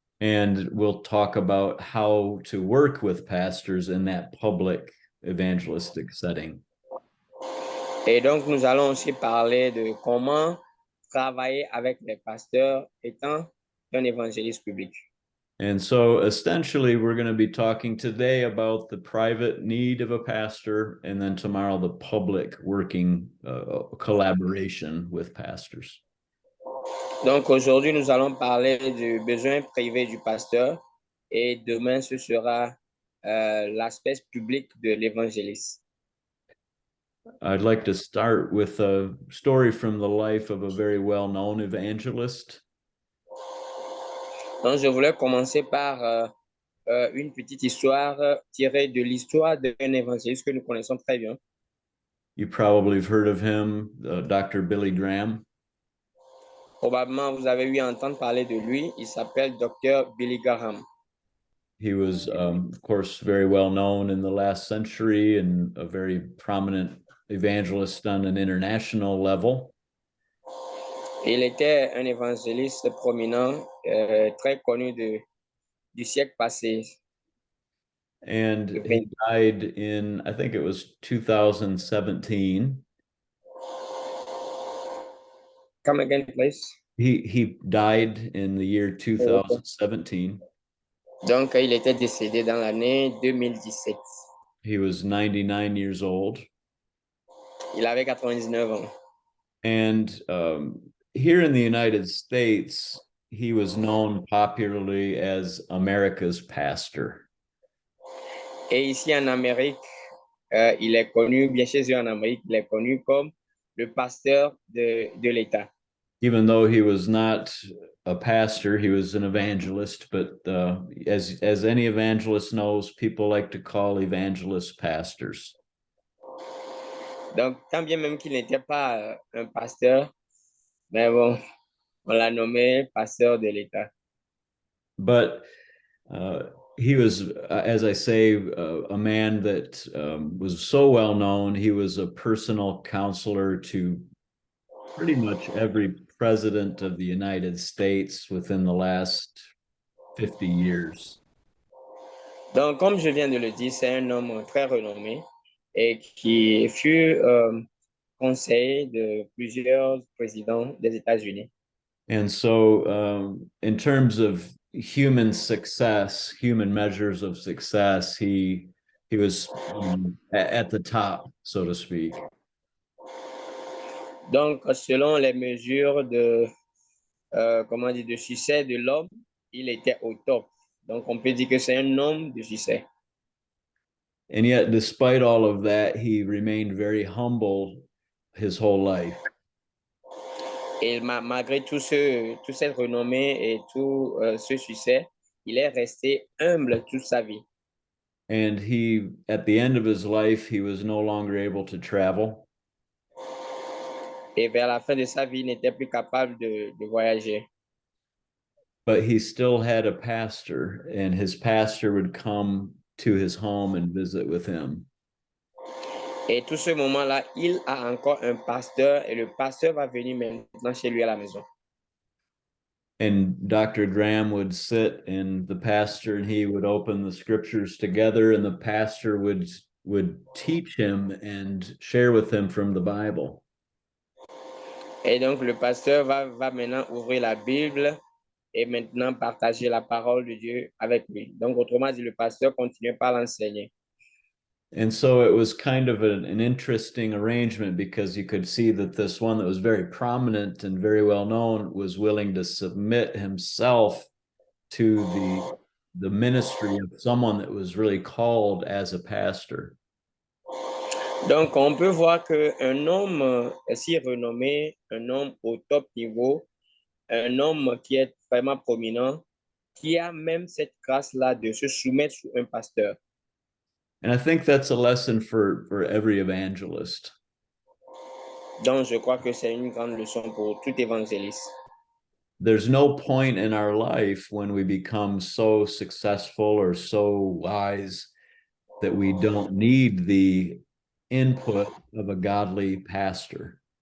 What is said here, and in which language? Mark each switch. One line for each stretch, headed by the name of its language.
English: And we'll talk about how to work with pastors in that public evangelistic setting.
French: Et donc, nous allons aussi parler de comment travailler avec les pasteurs étant un évangéliste public.
English: And so essentially, we're going to be talking today about the private need of a pastor, and then tomorrow, the public working collaboration with pastors.
French: Donc, aujourd'hui, nous allons parler du besoin privé du pasteur, et demain, ce sera l'aspect public de l'évangéliste.
English: I'd like to start with a story from the life of a very well-known evangelist.
French: Donc, je voulais commencer par une petite histoire tirée de l'histoire d'un évangéliste que nous connaissons très bien.
English: You probably have heard of him, Dr. Billy Graham.
French: Probablement, vous avez eu à entendre parler de lui. Il s'appelle Dr. Billy Graham.
English: He was, of course, very well known in the last century and a very prominent evangelist on an international level.
French: Il était un évangéliste prominent, très connu du siècle passé.
English: And he died in, I think it was 2017. Come again, please. He died in the year 2017.
French: Donc, il était décédé dans l'année 2017.
English: He was 99 years old.
French: Il avait 99 ans.
English: And here in the United States, he was known popularly as America's pastor.
French: Et ici en Amérique, il est connu, bien chez eux en Amérique, il est connu comme le pasteur de l'État.
English: Even though he was not a pastor, he was an evangelist. But as any evangelist knows, people like to call evangelists pastors.
French: Donc, tant bien même qu'il n'était pas un pasteur, mais bon, on l'a nommé pasteur de l'État.
English: But he was, as I say, a man that was so well known. He was a personal counselor to pretty much every president of the United States within the last 50 years.
French: Donc, comme je viens de le dire, c'est un homme très renommé et qui fut conseiller de plusieurs présidents des États-Unis.
English: And so, in terms of human success, human measures of success, he he was at the top, so to speak.
French: Donc, selon les mesures de, comment dire, de succès de l'homme, il était au top. Donc, on peut dire que c'est un homme de succès.
English: And yet, despite all of that, he remained very humble his whole life.
French: Et malgré toute cette renommée et tout ce succès, il est resté humble toute sa vie.
English: And he, at the end of his life, he was no longer able to travel.
French: Et vers la fin de sa vie, il n'était plus capable de voyager.
English: But he still had a pastor, and his pastor would come to his home and visit with him.
French: Et tout ce moment-là, il a encore un pasteur et le pasteur va venir maintenant chez lui à la maison.
English: And Dr. Graham would sit and the pastor and he would open the scriptures together, and the pastor would teach him and share with him from the Bible.
French: Et donc, le pasteur va maintenant ouvrir la Bible et maintenant partager la parole de Dieu avec lui. Donc, autrement dit, le pasteur continue par l'enseigner.
English: And so it was kind of an interesting arrangement, because you could see that this one that was very prominent and very well known was willing to submit himself to the ministry of someone that was really called as a pastor.
French: Donc, on peut voir qu'un homme si renommé, un homme au top niveau, un homme qui est vraiment prominent, qui a même cette grâce-là de se soumettre sous un pasteur.
English: And I think that's a lesson for every evangelist.
French: Donc, je crois que c'est une grande leçon pour tout évangéliste.
English: There's no point in our life when we become so successful or so wise that we don't need the input of a godly pastor.